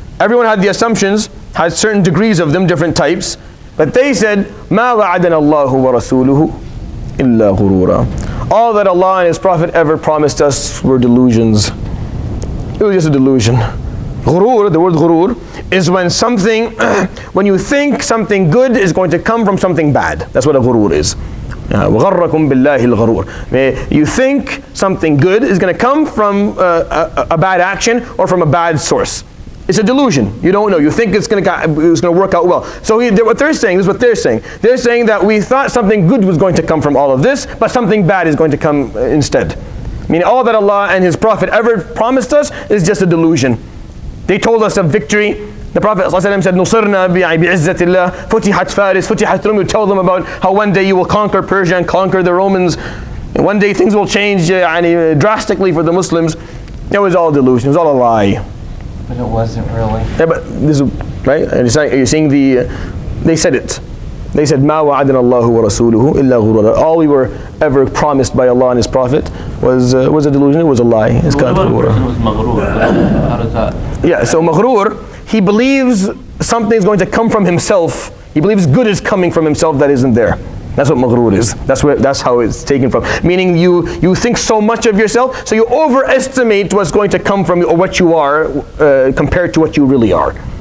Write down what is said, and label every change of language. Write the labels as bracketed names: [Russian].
[English] Everyone had the assumptions, had certain degrees of them, different types. But they said, [Arabic] مَا وَعَدَنَا اللَّهُ وَرَسُولُهُ إِلَّا غُرُورًا. [English] All that Allah and His Prophet ever promised us were delusions. It was just a delusion. Ghurur, the word ghurur, is when you think something good is going to come from something bad. That's what a ghurur is. [Arabic] وَغَرَّكُمْ بِاللَّهِ الْغَرُورِ. [English] You think something good is going to come from a bad action or from a bad source. It's a delusion. You don't know. You think it's going to work out well. So what they're saying, this is what they're saying. They're saying that we thought something good was going to come from all of this, but something bad is going to come instead. Meaning all that Allah and His Prophet ever promised us is just a delusion. They told us of victory. The Prophet ﷺ said, [Arabic] نُصِرْنَا بِعِزَّةِ اللَّهِ فُتِحَتْ فَارِسْ فُتِحَتْ [English] Rum. You tell them about how one day you will conquer Persia and conquer the Romans. And one day things will change drastically for the Muslims. It was all a delusion. It was all a lie. But it wasn't really. Yeah, but this is right. And you're seeing they said it. They said, [Arabic] مَا وَعَدَنَا اللَّهُ وَرَسُولُهُ إِلَّا غُرُورًا. [English] All we were ever promised by Allah and His Prophet was a delusion, it was a lie. It's What kind about of a person who's maghrur? How does that? Yeah, so maghrur, he believes something is going to come from himself. He believes good is coming from himself that isn't there. That's what maghrur is. That's how it's taken from. Meaning you think so much of yourself, so you overestimate what's going to come from you or what you are compared to what you really are.